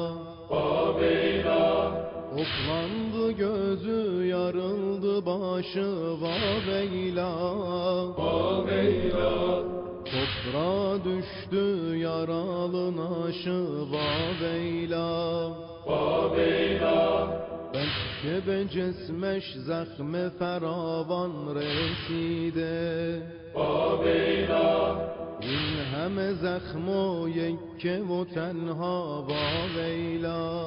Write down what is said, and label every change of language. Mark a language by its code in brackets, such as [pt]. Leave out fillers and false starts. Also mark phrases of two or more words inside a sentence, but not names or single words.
[tr] Oklandı gözü, yarıldı başı vaveyla. Toprağa düştü yaralı naşı vaveyla. [fa] بلکه به جسمش زخم فراوان رسیده. این همه زخم و یکه و تنها واویلا.